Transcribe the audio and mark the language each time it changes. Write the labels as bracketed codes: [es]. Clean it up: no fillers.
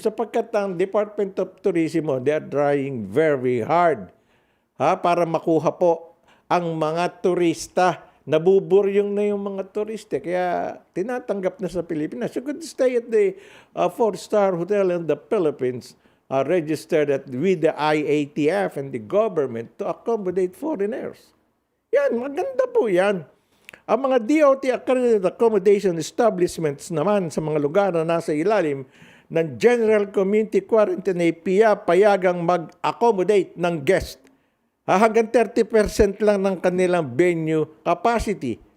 [tl] Sapagkat ang Department of Tourism, [en] they are trying very hard [tl] para makuha po ang mga turista. Nabuburyong na yung mga turista. Kaya tinatanggap na sa Pilipinas. [en] You could stay at the 4-star hotel in the Philippines registered with the IATF and the government to accommodate foreigners. [tl] Yan, maganda po yan. Ang mga DOT accredited accommodation establishments naman sa mga lugar na nasa ilalim ng General Community Quarantine ay payagang mag-accommodate ng guest. Hanggang 30% lang ng kanilang venue capacity.